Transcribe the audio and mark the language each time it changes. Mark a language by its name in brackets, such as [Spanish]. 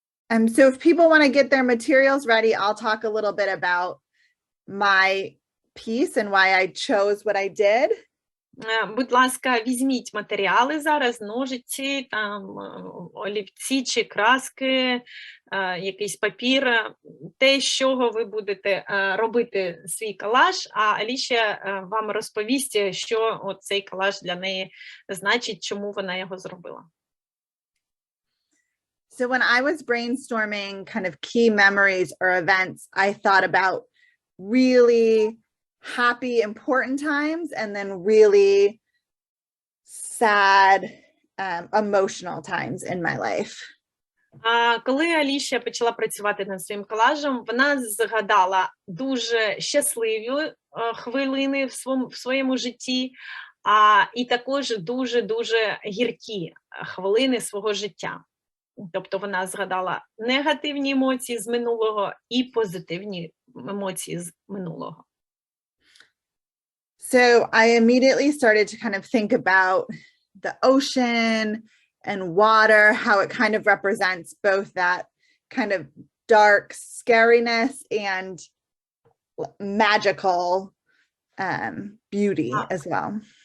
[English] So if people want to get their materials ready, I'll talk a little bit about my piece and why I chose what I did. [Ukrainian] Будь ласка, візьміть матеріали зараз, ножиці, там, олівці чи краски, якийсь папір, те, з чого ви будете робити свій колаж, а Аліша вам розповість, що цей колаж для неї значить, чому вона його зробила. [English] So when I was brainstorming kind of key memories or events, I thought about really happy, important times, and then really sad, emotional times in my life. [Ukrainian] А коли Аліша почала працювати над своїм колажем, вона згадала дуже щасливі хвилини в своєму житті, і також дуже-дуже гіркі хвилини свого життя. Тобто вона згадала негативні емоції з минулого і позитивні емоції з минулого. [English] So I immediately started to kind of think about the ocean and water, how it kind of represents both that kind of dark scariness and magical beauty as well.